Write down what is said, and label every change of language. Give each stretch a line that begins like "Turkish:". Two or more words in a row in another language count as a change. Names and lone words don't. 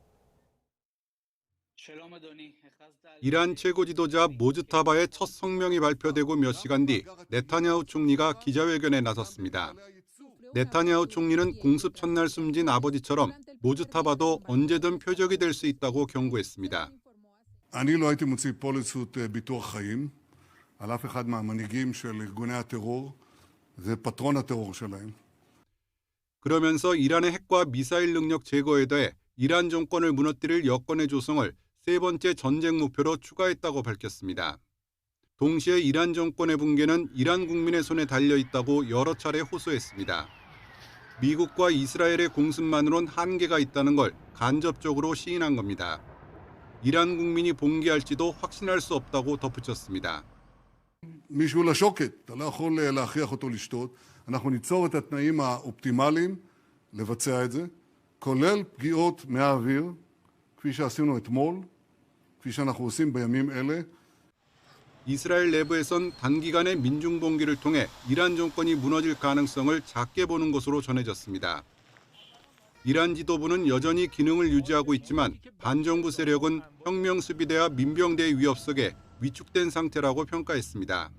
Korean: 이란 최고 지도자 모즈타바의 첫 성명이 발표되고 몇 시간 뒤 네타냐후 총리가 기자회견에 나섰습니다. 네타냐후 총리는 공습 첫날 숨진 아버지처럼 모즈타바도 언제든 표적이 될 수 있다고 경고했습니다.
Hebrew: אני לא הייתי מוציא פוליסות ביטוח חיים על אף אחד מהמנהיגים של ארגוני הטרור. זה פטרון הטרור שלהם.
Korean: 그러면서 이란의 핵과 미사일 능력 제거에 더해 이란 정권을 무너뜨릴 여건의 조성을 세 번째 전쟁 목표로 추가했다고 밝혔습니다. 동시에 이란 정권의 붕괴는 이란 국민의 손에 달려 있다고 여러 차례 호소했습니다. 미국과 이스라엘의 공습만으론 한계가 있다는 걸 간접적으로 시인한 겁니다. 이란 국민이 봉기할지도 확신할 수 없다고 덧붙였습니다.
Hebrew: מישהו לשוקת, אתה לא יכול להכריח אותו לשתות. אנחנו ניצור את התנאים האופטימליים לבצע את זה, כולל פגיעות מהאוויר, כפי שעשינו אתמול, כפי שאנחנו עושים בימים אלה.
Korean: 이스라엘 내부에선 단기간의 민중 봉기를 통해 이란 정권이 무너질 가능성을 작게 보는 것으로 전해졌습니다. 이란 지도부는 여전히 기능을 유지하고 있지만 반정부 세력은 혁명수비대와 민병대의 위협 속에 위축된 상태라고 평가했습니다.